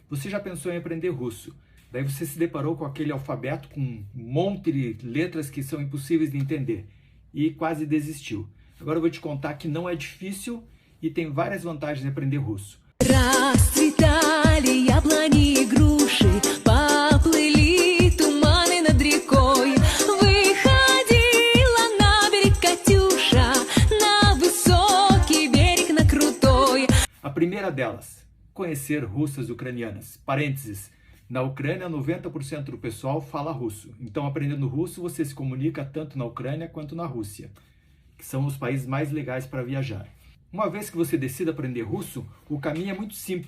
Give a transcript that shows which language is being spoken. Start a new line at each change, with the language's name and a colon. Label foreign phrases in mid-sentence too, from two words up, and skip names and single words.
Portuguese: Você já pensou em aprender russo? Daí você se deparou com aquele alfabeto com um monte de letras que são impossíveis de entender e quase desistiu. Agora eu vou te contar que não é difícil e tem várias vantagens de aprender russo.
Russian: Расцветали яблони и груши, поплыли туманы над рекой. Выходила на берег Катюша, на высокий берег, на крутой.
Portuguese: A primeira delas, conhecer russas ucranianas. Parênteses, na Ucrânia 90% do pessoal fala russo. Então, aprendendo russo, você se comunica tanto na Ucrânia quanto na Rússia, que são os países mais legais para viajar. Uma vez que você decida aprender russo, o caminho é muito simples.